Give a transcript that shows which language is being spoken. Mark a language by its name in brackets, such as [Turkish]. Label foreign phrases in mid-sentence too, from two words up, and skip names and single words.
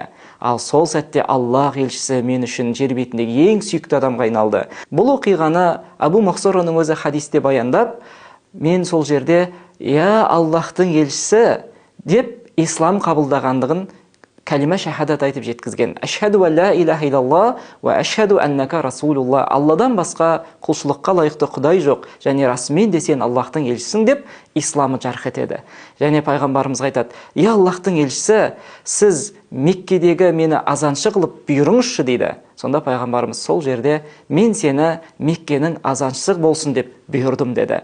[Kazakh] Ал сол сәтте Аллах елшісі мен үшін жер бетіндегі ең сүйікті адамға айналды. Бұл оқиғаны Абу Махзураның өзі хадисте баяндап, мен сол жерде "Я Аллахтың елшісі" деп ислам қабылдағандығын кәлима шахадат айтып жеткізген. [Arabic] "أشهد أن لا إله إلا الله وأشهد أنك رسول الله". [Kazakh] Алладан басқа құлшылыққа лайықты құдай жоқ, және расымен де сен Аллахтың елшісің деп исламы жарқ етеді. Және пайғамбарымыз айтады: "Я Аллахтың елшісі, сіз Меккедегі мені азаншы қылып бұйырыңызшы" дейді. Сонда пайғамбарымыз сол жерде: "Мен сені Меккенің азаншысы болсын деп бұйырдым" деді.